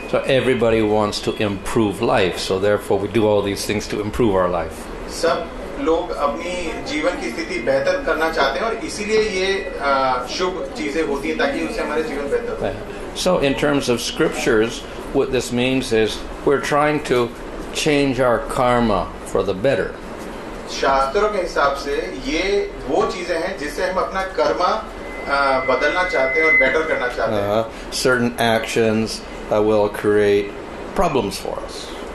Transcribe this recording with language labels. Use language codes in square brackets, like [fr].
[en] So everybody wants to improve life, so therefore we do all these things to improve our life. [hi] सब लोग अपनी जीवन की स्थिति बेहतर करना चाहते हैं, और इसीलिए ये शुभ चीजें होती हैं ताकि उससे हमारे जीवन बेहतर हो. [en] So in terms of scriptures, what this means is we're trying to change our karma for the better. [hi] शास्त्रों के हिसाब से ये वो चीजें हैं जिससे हम अपना कर्मा बदलना चाहते हैं और बेटर करना चाहते हैं. [en] Certain actions will create problems for us.